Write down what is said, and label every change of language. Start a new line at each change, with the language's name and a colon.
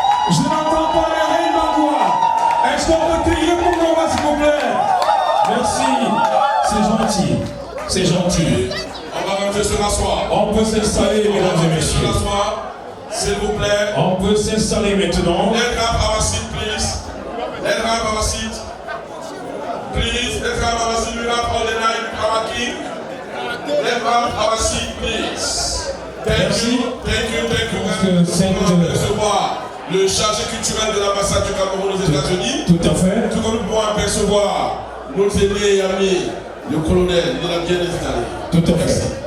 French: Je n'entends pas les reines Bangoua. Est-ce qu'on peut crier pour le roi, s'il vous plaît? Merci, c'est gentil. C'est gentil. On va rentrer se rasseoir. On peut s'installer, mesdames et messieurs. S'il vous plaît. On peut s'installer maintenant.
English: Let's have our seat, please. Let's have our seat. Please, let's have our seat. We have all the night, our king. Let's have our seat, please. Thank you.
French: Nous allons recevoir le chargé culturel de l'ambassade du Cameroun aux États-Unis. Tout à fait. Tout comme nous pouvons apercevoir notre aîné et ami, le colonel, il est bien installé. Tout à fait.